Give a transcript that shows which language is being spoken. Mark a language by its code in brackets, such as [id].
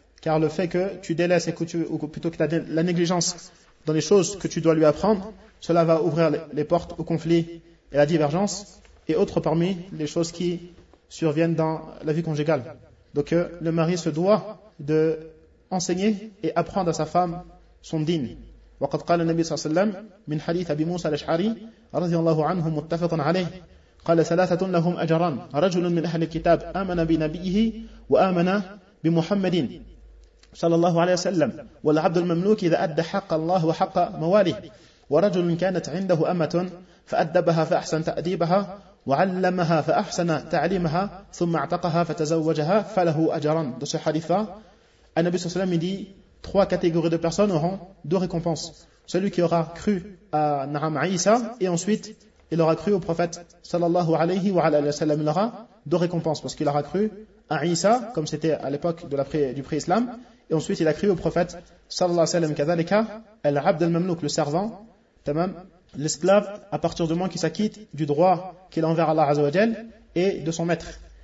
[fr] Car le fait que tu délaisses que tu as la négligence dans les choses que tu dois lui apprendre, cela va ouvrir les portes au conflit et à la divergence et autres parmi les choses qui surviennent dans la vie conjugale. Donc le mari se doit d'enseigner et apprendre à sa femme son din. [ar] وقد قال النبي صلى الله عليه وسلم من حديث أبي موسى الأشعري رضي الله عنه متفق عليه قال ثلاثة لهم أجران رجل من أهل الكتاب آمن بنبيه وآمن بمحمد صلى الله عليه وسلم والعبد المملوك إذا أدى حق الله وحق مواليه ورجل كانت عنده أمة فأدبها فأحسن تأديبها وعلمها فأحسن تعليمها ثم اعتقها فتزوجها فله أجران دو سو حديثة النبي صلى الله عليه وسلم دي trois catégories de personnes auront deux récompenses. [fr] Celui qui aura cru à Naam Aïssa et ensuite il aura cru au prophète sallallahu alayhi wa sallam, il aura deux récompenses parce qu'il aura cru à Aïssa comme c'était à l'époque de la pré-islam et ensuite il a cru au prophète sallallahu alayhi wa sallam. Kadhalika al-abd al-mamlouk, le servant, tamam, l'esclave à partir du moment qu'il s'acquitte du droit qu'il a envers Allah azawajal et de son maître.